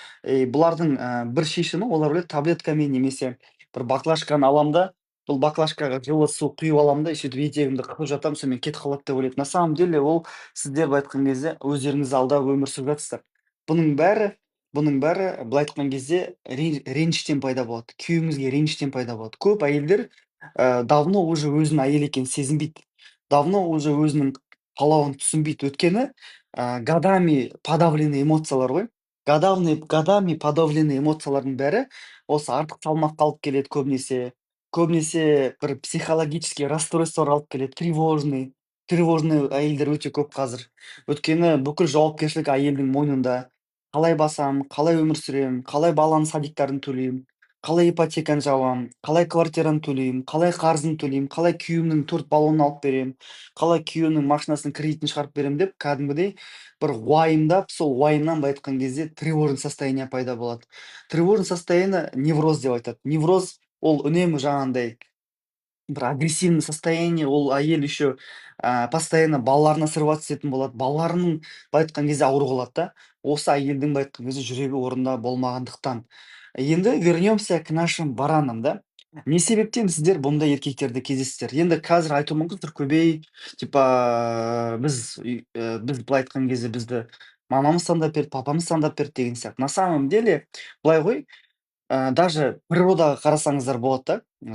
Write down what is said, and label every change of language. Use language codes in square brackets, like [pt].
[kk] Бұлардың бір шешімі, олар ойлайды, таблеткамен немесе бір баклажканы алам да, бұл баклажкаға жылы су құйып аламын да, сөйтіп етегімді қылып жатамын, сонымен кетіп қалады деп ойлайды. [ru] На самом деле [kk] ол сіздер былай айтқан кезде өздеріңізді алдап өмір сүріп жатсыздар. Бұның бәрі Бұның бәрі былай айтқан кезде реніштен пайда болады. Күйеуіңізге реніштен пайда болады. Көп әйелдер [ru] давно уже [kk] өзінің әйел екенін сезінбейді. [ru] Давно уже [kk] өзінің қалауын түсінбейді. Өйткені [ru] годами подавленный [kk] эмоциялар ғой. [ru] Годами подавленный [kk] эмоциялардың бәрі осы артық салмаққа алып келеді көбінесе. Көбінесе бір психологический расстройствоға алып келеді. Тревожный әйелдер өте көп қазір. Өйткені бүкіл жауапкершілік әйелдің мойнында. Қалай басам, қалай өмір сүремін, қалай баланың садиктарын төлеймін, қалай ипотеканы жабамын, қалай квартираны төлеймін, қалай қарызын төлеймін, қалай күйеуімнің 4 баллонын алып беремін, қалай күйеуімнің машинасының кредитін шығарып беремін деп кәдімгідей бір уайымдап, сол уайымнан былай айтқан кезде [ru] тревожный состояние [kk] пайда болады. [ru] Тревожный состояние [kk] невроз деп айтады. Невроз ол үнемі жаңағындай бір [ru] агрессивный состояние, [kk] ол әйел [ru] еще постоянно [kk] балаларына [ru] срываться [kk] ететін болады. Балаларының былай айтқан кезде ауру қалады да. Осы әйелдің былай айтқан кезде жүрегі орнында болмағандықтан. Енді [ru] вернемся к нашим баранам, да. [kk] Не себептен сіздер бұндай еркектерді кездесіздер? Енді қазір айтуы мүмкін Түркөбей, типа біз былай айтқан кезде бізді мамамыз таңдап берді, папамыз таңдап берді деген сияқты. [ru] На самом деле [kk] былай ғой, даже природаға қарасаңыздар болады да.